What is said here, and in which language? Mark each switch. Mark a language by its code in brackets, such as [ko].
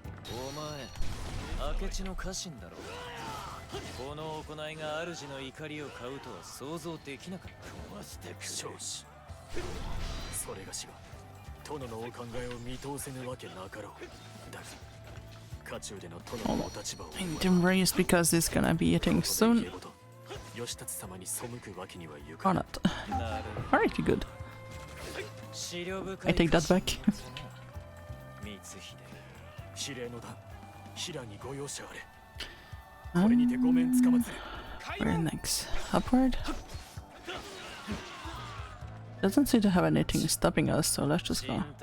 [ja] お前、明智の家臣だろう。この行いが主の怒りを買うとは想像できなかった。少子。それがしは殿のお考えを見通せぬわけなかろう。だが、家中での殿のお立場を。 [en] Item raised because it's gonna be hitting soon. [ja] 義達様に背くわけにはいか [en] Or not. Alright, you're good. I take that back. [ja] 司令の段、平にご容赦あれ。これにてごめんつかまつる。 [en] Where next? Upward? Doesn't seem to have anything stopping us, so let's just go.